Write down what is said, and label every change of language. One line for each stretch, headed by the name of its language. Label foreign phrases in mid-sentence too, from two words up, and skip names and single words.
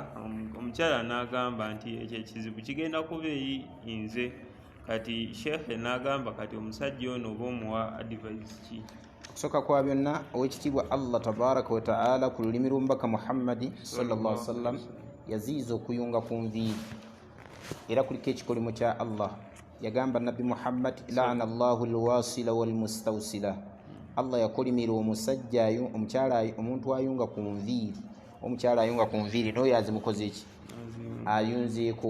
Ganda: Omukyala n'agamba nti ekyo ekizibu kigenda kuba nze, kati shekhe n'agamba kati omusajja ono oba omuwa advice ki? Okusoka kwa byonna owekitiibwa Allah
Arabic: تبارك وتعالى
Ganda: ku lulimi lw'omubaka Muhammadi
Arabic: صلى الله عليه وسلم
Ganda: yaziiza okuyunga ku nviiri, era kuliko ekikolimo kya Allah. Yagamba Nabbi
Arabic: Muhammad, لعن الله الواصلة والمستوصلة.
Ganda: Allah yakolimira omusajja omukyala omuntu ayunga ku nviiri, omukyala ayunga ku nviiri n'oyo azimukoze eki ayunzeeko.